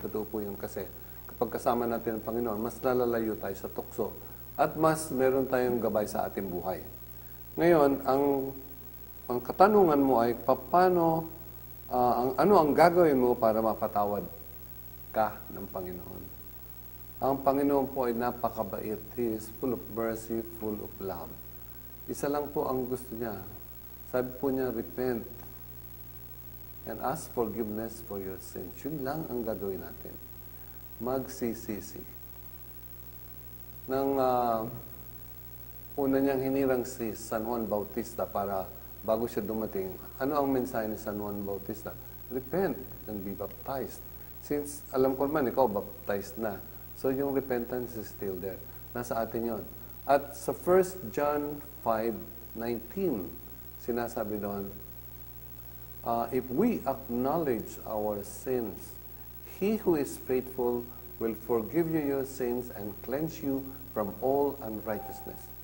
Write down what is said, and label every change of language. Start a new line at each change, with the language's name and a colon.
Filipino: Totoo po yun kasi kapag kasama natin ang Panginoon, mas lalalayo tayo sa tukso at mas meron tayong gabay sa ating buhay. Ngayon, ang katanungan mo ay paano ano ang gagawin mo para mapatawad ka ng Panginoon? Ang Panginoon po ay napakabait.
English: He is full of mercy, full of love.
Filipino: Isa lang po ang gusto niya. Sabi po niya,
English: repent and ask forgiveness for your sins.
Filipino: Yun lang ang gagawin natin. Magsisisi. Nang una niyang hinirang si San Juan Bautista para bago siya dumating, ano ang mensahe ni San Juan Bautista?
English: Repent and be baptized.
Filipino: Since, alam ko naman, ikaw baptized na.
English: So, yung repentance is still there.
Filipino: Nasa atin yon.
English: At sa 1 John 5:19, sinasabi doon, if we acknowledge our sins, He who is faithful will forgive you your sins and cleanse you from all unrighteousness.